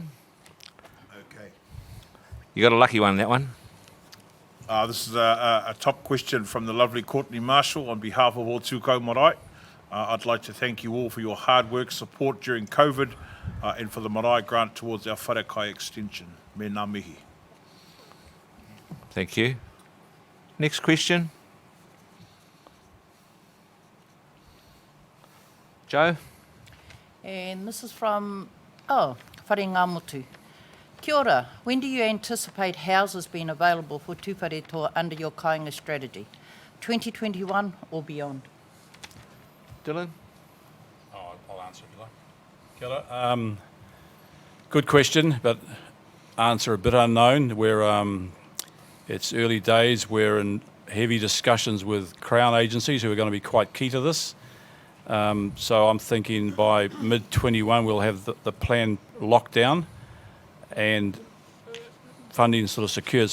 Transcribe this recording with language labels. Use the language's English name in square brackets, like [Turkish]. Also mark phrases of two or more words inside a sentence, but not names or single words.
[English] Okay. You got a lucky one, that one. This is a top question from the lovely Courtney Marshall on behalf of all Tūkau Marae. I'd like to thank you all for your hard work, support during COVID, and for the Marae grant towards our wharekai extension. [Māori] Me ngā mihi. [English] Thank you. Next question. Joe? And this is from, Whare Ngāmotu. [Māori] Kia ora, [English] when do you anticipate houses being available for Tūwharetoa under your kāinga strategy? 2021 or beyond? Dylan? I'll answer if you like. [Māori] Kia ora. [English] Good question, but answer a bit unknown. It's early days. We're in heavy discussions with Crown agencies who are going to be quite key to this. So I'm thinking by mid-21 we'll have the plan locked down and funding sort of secured.